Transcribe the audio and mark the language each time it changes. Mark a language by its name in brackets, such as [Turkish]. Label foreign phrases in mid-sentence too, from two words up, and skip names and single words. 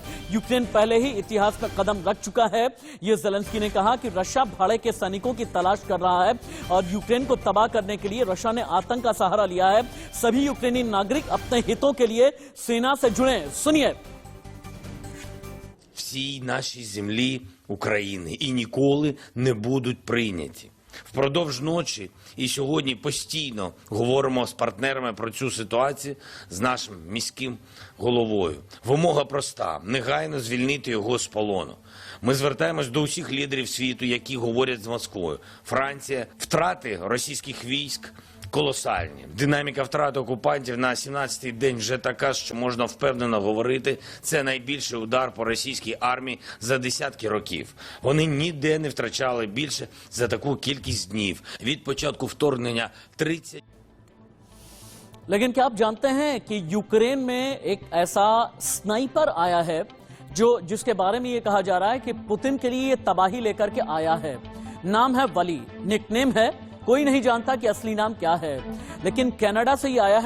[Hindi] यूक्रेन पहले ही इतिहास में कदम रख चुका है। यह ज़ेलेंस्की ने कहा कि रशिया भाड़े के सैनिकों की तलाश कर रहा है, और यूक्रेन को तबाह करने के लिए रशिया ने आतंक का सहारा लिया है। सभी यूक्रेनी नागरिक अपने हितों के लिए सेना से जुड़े। सुनिए। [Ukrainian] всій нашій землі України і ніколи не будуть прийняті. Впродовж ночі і сьогодні постійно говоримо з партнерами про цю ситуацію з нашим міським головою. Вимога проста – негайно звільнити його з полону. Ми звертаємось до усіх лідерів світу, які говорять з Москвою. Франція, втрати російських військ колосальні. Динаміка втрат окупантів на 17-й день вже така, що можна впевнено говорити, це найбільший удар по російській армії за десятки років. Вони ніде не втрачали більше за таку кількість днів. Від початку вторгнення 30. [Hindi] लेकिन क्या आप जानते हैं कि यूक्रेन में एक ऐसा स्नाइपर आया है जिसके बारे में ये कहा जा रहा है कि पुतिन के लिए ये तबाही लेकर के आया है। नाम है वली, निकनेम है, कोई नहीं जानता कि असली नाम क्या है, लेकिन कनाडा से ये आया है।